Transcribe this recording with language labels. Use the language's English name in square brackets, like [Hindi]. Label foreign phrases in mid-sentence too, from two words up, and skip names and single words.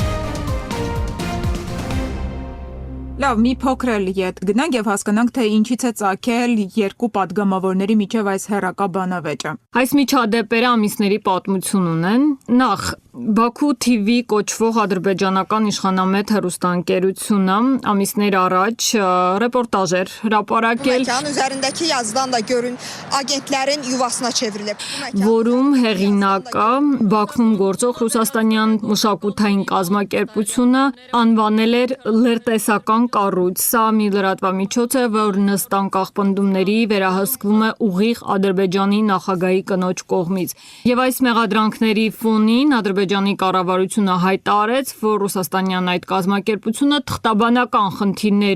[Armenian] Լավ, մի փոքր էլ ետ գնանք եւ հասկանանք, թե ինչից է ծագել երկու պատգամավորների միջև այս հերակա բանավեճը։ Այս միջադեպերը ամիսների պատմություն ունեն։ Նախ Բաքու TV կոչվող ադրբեջանական իշխանամետ հեռուստաընկերությունը ամիսներ առաջ ռեպորտաժ էր հրապարակել, [Turkish] üzerindeki yazıdan da görün agentlerin yuvasına çevrilip. [Armenian] որում հեղինակը Բաքվում գործող ռուսաստանյան մշակութային կազմակերպությունը անվանել էր լրտեսական կառույց։ Սա մի լրատվամիջոց է, որն ըստ անկախ վերահսկվում է ուղիղ Ադրբեջանի նախագահի կնոջ կողմից։ Եվ այս մեղադրանքների ֆոնին Ադրբեջանի կառավարությունը հայտարարեց, որ ռուսաստանյան այդ կազմակերպությունը թղթաբանական խնդիրներ